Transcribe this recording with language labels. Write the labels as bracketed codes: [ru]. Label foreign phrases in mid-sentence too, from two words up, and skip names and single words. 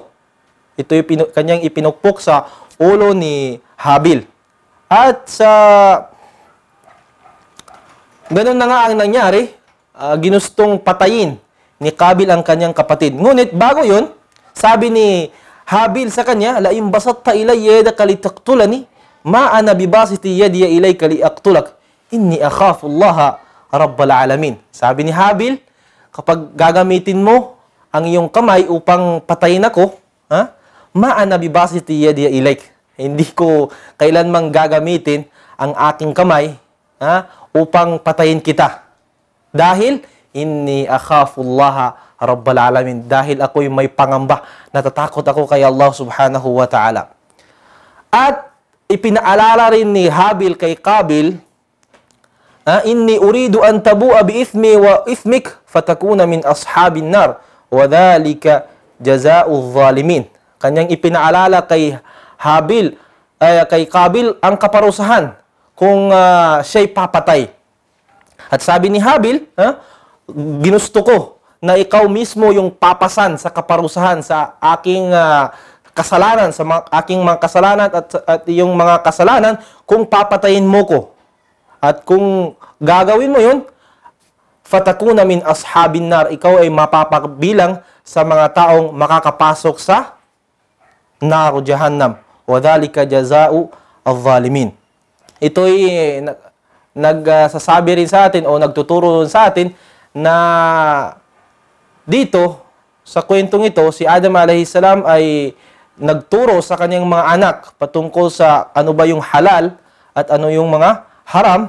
[tl] Ito yung kanyang ipinukpok sa ulo ni Habil. At sa ganun na nga ang nangyari, ginustong patayin ni Qabil ang kanyang kapatid. Ngunit bago yun, sabi ni Habil sa kanya, [ar] لئن بسطت إلي يدك لتقتلني ما أنا بباسط يدي إليك لأقتلك إني أخاف الله رب العالمين. [tl] Sabi ni Habil, kapag gagamitin mo ang iyong kamay upang patayin ako, [ar] ما أنا بباسط يدي إليك. [tl] Hindi ko kailanmang gagamitin ang aking kamay upang patayin kita. Dahil [ar] إني أخاف الله رب العالمين, [tl] dahil ako'y may pangamba, natatakot ako kay Allah [ar] سبحانه وتعالى. [tl] At ipinaalala rin ni Habil kay Qabil, [ar] إني أريد أن تبوء بإثمي وإثمك فتكون من أصحاب النار وذلك جزاء الظالمين. [tl] Kanyang ipinaalala kay Habil, kay Qabil ang kaparusahan kung siya'y papatay. At sabi ni Habil, ginusto ko na ikaw mismo yung papasan sa kaparusahan sa aking kasalanan, sa aking mga kasalanan at yung mga kasalanan kung papatayin mo ko. At kung gagawin mo yun, [ar] فتكون من أصحاب النار, [tl] ikaw ay mapapabilang sa mga taong makakapasok sa [ar] نار جهنم. وذلك جزاء الظالمين. [tl] Ito'y nagsasabi rin sa atin o nagtuturo sa atin na dito, sa kwentong ito, si Adam [ar] عليه السلام [tl] ay nagturo sa kanyang mga anak patungkol sa ano ba yung halal at ano yung mga haram.